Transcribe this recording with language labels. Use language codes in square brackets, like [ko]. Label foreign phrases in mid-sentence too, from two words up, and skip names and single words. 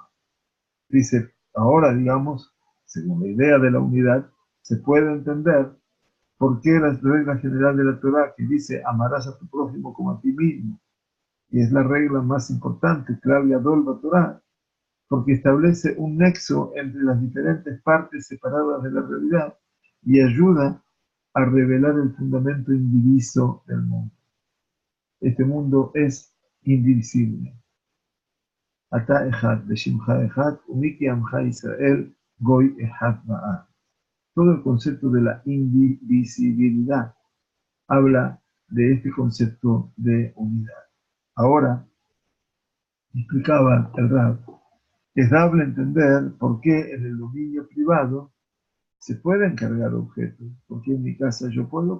[es] Dice, ahora digamos, según la idea de la unidad, se puede entender por qué la regla general de la Torá que dice amarás a tu prójimo como a ti mismo, y es la regla más importante, [he] כלל גדול תורה, [es] porque establece un nexo entre las diferentes partes separadas de la realidad y ayuda a revelar el fundamento indiviso del mundo. Este mundo es indivisible. [he] אתה אחד, ושמך אחד, ומי כעמך ישראל, גוי אחד בארץ. [es] Todo el concepto de la indivisibilidad habla de este concepto de unidad. Ahora, explicaba el Rab, es dable entender por qué en el dominio privado se pueden cargar objetos, porque en mi casa yo puedo